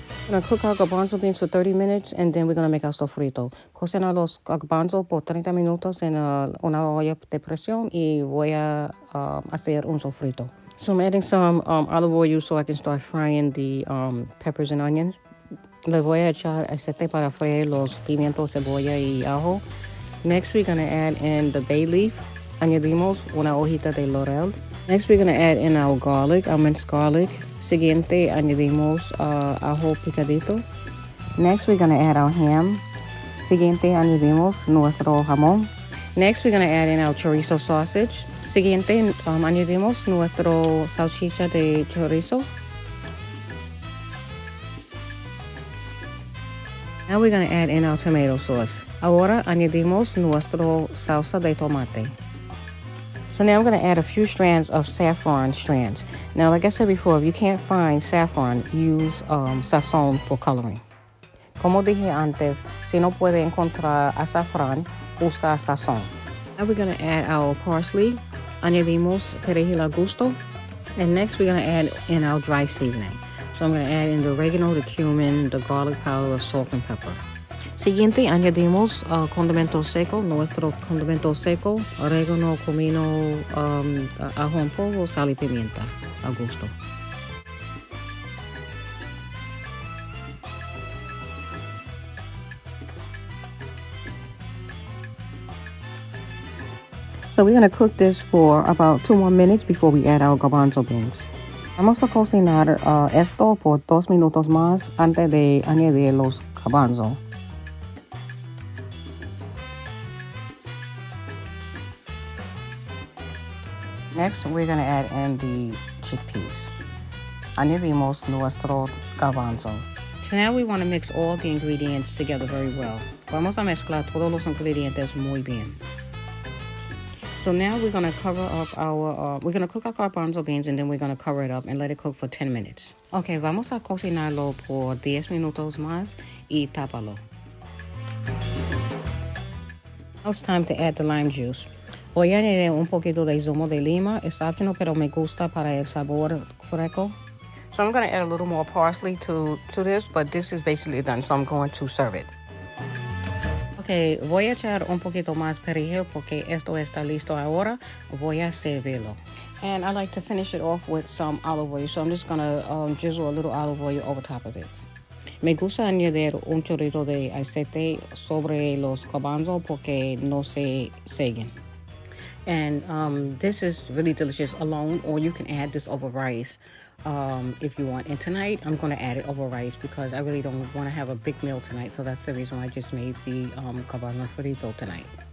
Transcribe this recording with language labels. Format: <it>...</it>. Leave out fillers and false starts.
<en>We're going to cook our garbanzo beans for 30 minutes and then we're going to make our sofrito.</en> <es>Cocina los garbanzos por 30 minutos en una olla de presión y voy a hacer un sofrito.</es> <en>So I'm adding some olive oil so I can start frying the peppers and onions.</en> <es>Le voy a echar aceite para freír los pimientos, cebolla y ajo.</es> <en>Next we're going to add in the bay leaf.</en> <es>Añadimos una hojita de laurel.</es> <en>Next, we're going to add in our garlic, our minced garlic.</en> <es>Siguiente, añadimos ajo picadito.</es> <en>Next, we're going to add our ham.</en> <es>Siguiente, añadimos nuestro jamón.</es> <en>Next, we're going to add in our chorizo sausage.</en> <es>Siguiente, añadimos nuestro salchicha de chorizo.</es> <en>Now we're going to add in our tomato sauce.</en> <es>Ahora añadimos nuestro salsa de tomate.</es> <en>So now I'm going to add a few strands of saffron strands. Now, like I said before, if you can't find saffron, use sazón for coloring.</en> <es>Como dije antes, si no puede encontrar azafrán, usa sazón.</es> <en>Now we're going to add our parsley.</en> <es>Añadimos perejil a gusto.</es> <en>And next we're going to add in our dry seasoning. So I'm going to add in the oregano, the cumin, the garlic powder, salt and pepper.</en> <es>Siguiente, añadimos condimento seco, nuestro condimento seco, orégano, comino, ajo en polvo, sal y pimienta, a gusto.</es> <en>So we're going to cook this for about 2 more minutes before we add our garbanzo beans.</en> <es>Vamos a cocinar esto por 2 minutos más antes de añadir los garbanzos.</es> <en>Next, we're going to add in the chickpeas.</en> <es>Añadimos nuestro garbanzo.</es> <en>So now we want to mix all the ingredients together very well.</en> <es>Vamos a mezclar todos los ingredientes muy bien.</es> <en>So now we're going to cover up our, we're going to cook our garbanzo beans and then we're going to cover it up and let it cook for 10 minutes.</en> <es>Okay, vamos a cocinarlo por 10 minutos más y tápalo.</es> <en>Now it's time to add the lime juice.</en> <es>Voy a añadir un poquito de zumo de lima. Es optional, pero me gusta para el sabor fresco.</es> <en>So I'm going to add a little more parsley to this, but this is basically done, so I'm going to serve it.</en> <es>Okay, voy a echar un poquito más perejil porque esto está listo ahora. Voy a servirlo.</es> <en>And I like to finish it off with some olive oil, so I'm just going to drizzle a little olive oil over top of it.</en> <es>Me gusta añadir un chorrito de aceite sobre los garbanzos porque no se seguen.</es> <en>And this is really delicious alone, or you can add this over rice if you want. And tonight, I'm going to add it over rice because I really don't want to have a big meal tonight. So that's the reason I just made the garbanzo frito tonight.</en>